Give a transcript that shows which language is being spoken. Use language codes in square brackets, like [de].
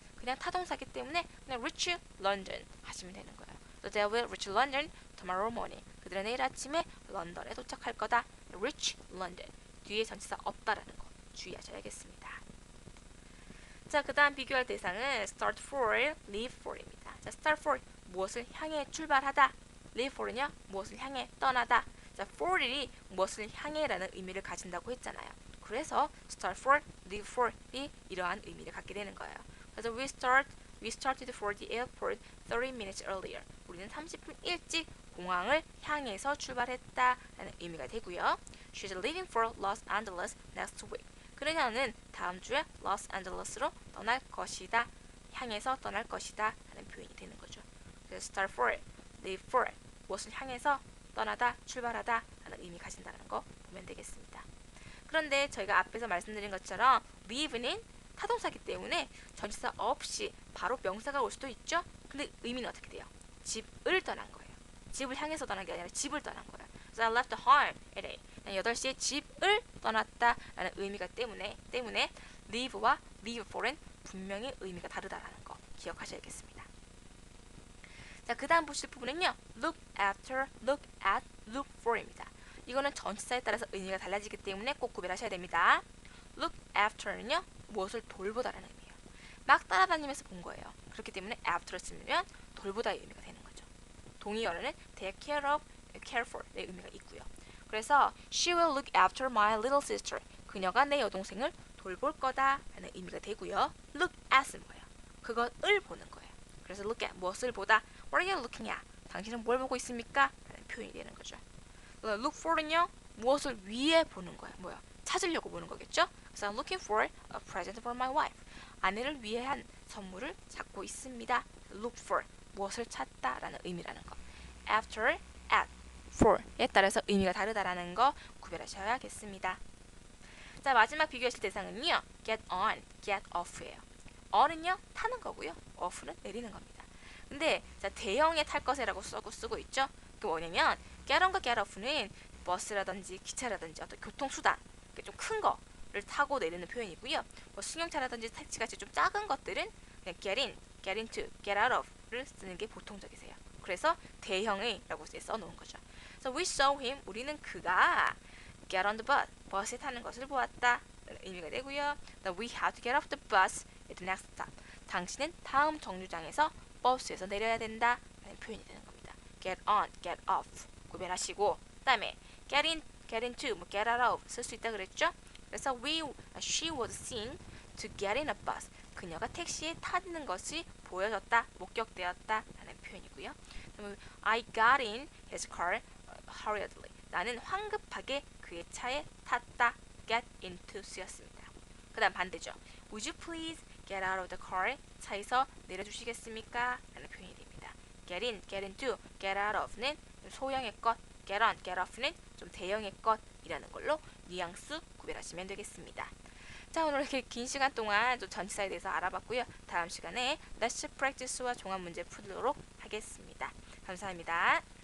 [ko] 그냥 타동사기 때문에 그냥 [en] reach London [ko] 하시면 되는 거예요. [en] So they will reach London tomorrow morning. [ko] 그들은 내일 아침에 런던에 도착할 거다. [en] reach London. [ko] 뒤에 전치사 없다라는 거 주의하셔야겠습니다. 자, 그 다음 비교할 대상은 start for, leave for입니다. 자, start for 무엇을 향해 출발하다. leave for은요, 무엇을 향해 떠나다. 자, for이 무엇을 향해라는 의미를 가진다고 했잖아요. 그래서 start for, leave for이 이러한 의미를 갖게 되는 거예요. [en] 그래서 we started for the airport 30 minutes earlier. [ko] 우리는 30분 일찍 공항을 향해서 출발했다라는 의미가 되고요. [en] She's leaving for Los Angeles next week. [ko] 그녀는 다음 주에 로스앤젤레스로 떠날 것이다. 향해서 떠날 것이다 라는 표현이 되는 거죠. 그래서 start for, leave for 무엇을 향해서 떠나다, 출발하다 라는 의미 가진다는 거 보면 되겠습니다. 그런데 저희가 앞에서 말씀드린 것처럼 leave는 타동사기 때문에 전치사 없이 바로 명사가 올 수도 있죠. 근데 의미는 어떻게 돼요? 집을 떠난 거예요. 집을 향해서 떠난 게 아니라 집을 떠난 거예요. [en] So I left home at 8. [ko] 8시에 집을 떠났다라는 의미가 때문에 leave와 leave for은 분명히 의미가 다르다라는 거 기억하셔야겠습니다. 자, 그 다음 보실 부분은요. [en] look after, look at, look for입니다. [ko] 이거는 전치사에 따라서 의미가 달라지기 때문에 꼭 구별하셔야 됩니다. [en] look after는요. [ko] 무엇을 돌보다라는 의미예요. 막 따라다니면서 본 거예요. 그렇기 때문에 after를 쓰면 돌보다의 의미가 되는 거죠. [en] 동의어로는 take care of, care for의 의미가 있고요. 그래서 she will look after my little sister. [ko] 그녀가 내 여동생을 돌볼 거다 라는 의미가 되고요. look at은 뭐예요? 그것을 보는 거예요. 그래서 look at 무엇을 보다. [en] What are you looking at? [ko] 당신은 뭘 보고 있습니까? 라는 표현이 되는 거죠. look for는요. 무엇을 위해 보는 거예요. 뭐야? 찾으려고 보는 거겠죠? [en] 그래서 I'm looking for a present for my wife. [ko] 아내를 위해 한 선물을 찾고 있습니다. look for 무엇을 찾다 라는 의미라는 거. after, at for에 따라서 의미가 다르다라는 거 구별하셔야겠습니다. 자, 마지막 비교하실 대상은요. [en] get on, get off예요. [ko] on은요, 타는 거고요. off는 내리는 겁니다. 근데 자, 대형에 탈 것이라고 쓰고 있죠. 그 뭐냐면 get on과 get off는 버스라든지 기차라든지 어떤 교통수단, 좀 큰 거를 타고 내리는 표현이고요. 뭐 승용차라든지 택시같이 좀 작은 것들은 그냥 get in, get into, get out of를 쓰는 게 보통적이세요. 그래서 대형의라고 써놓은 거죠. [en] So we saw him, [ko] 우리는 그가 [en] get on the bus, [ko] 버스에 타는 것을 보았다. 의미가 되고요. [en] That we have to get off the bus at the next stop. [ko] 당신은 다음 정류장에서 버스에서 내려야 된다. 라는 표현이 되는 겁니다. [en] get on, get off 구별하시고, 그 다음에 get in, get into, 뭐 get out of 쓸 수 있다 그랬죠? 그래서 she was seen to get in a bus. [ko] 그녀가 택시에 타는 것이 보여졌다, 목격되었다 라는 표현이고요. [en] I got in his car hurriedly. [ko] 나는 황급하게 그의 차에 탔다. [en] get into 쓰였습니다. [ko] 그 다음 반대죠. [en] Would you please get out of the car? [ko] 차에서 내려주시겠습니까? 라는 표현이 됩니다. [en] get in, get into, get out of는 소형의 것, get on, get off는 좀 대형의 것이라는 걸로 뉘앙스 구별하시면 되겠습니다. [ko] 자, 오늘 이렇게 긴 시간 동안 좀 전치사에 대해서 알아봤고요. 다음 시간에 Let's Practice와 종합 문제 풀도록 하겠습니다. 감사합니다.